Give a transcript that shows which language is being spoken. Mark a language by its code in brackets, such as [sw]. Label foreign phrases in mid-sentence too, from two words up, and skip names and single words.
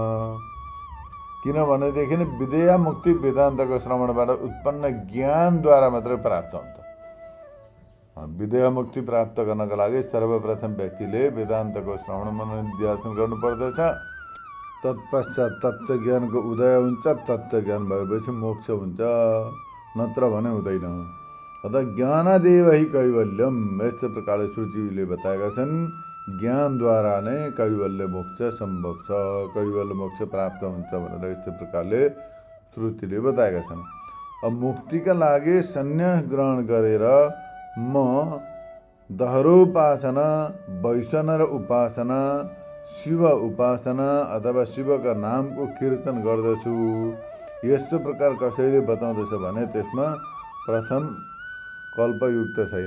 [ne] किनभनेदेखि विदेह मुक्ति वेदान्तको श्रवणबाट उत्पन्न ज्ञानद्वारा मात्रै प्राप्त हुन्छ। विदेह मुक्ति प्राप्त गर्नका लागि सर्वप्रथम व्यक्तिले वेदान्तको श्रवण मनन निध्यासन गर्नुपर्दछ। तत्पश्चात तत्त्वज्ञानको उदय हुन्छ, तत्त्वज्ञान भएपछि मोक्ष हुन्छ, नत्र भने हुँदैन। [sa] अतः ज्ञानादेव हि कैवल्यम, [ne] यस्तो प्रकारले श्रुतिले बताएका छन्। ज्ञानद्वारा नै कैवल्य मोक्ष सम्भव छ, कैवल्य मोक्ष प्राप्त हुन्छ भनेर यस्तो प्रकारले श्रुतिले बताएका छन्। अब मुक्तिका लागि सन्यास ग्रहण गरेर म दहरोपासना, वैष्णव उपासना, शिव उपासना अथवा शिवका नामको कीर्तन गर्दछु, यस्तो प्रकार कसैले बताउँदछ भने त्यसमा प्रथम कल्पयुक्त छैन।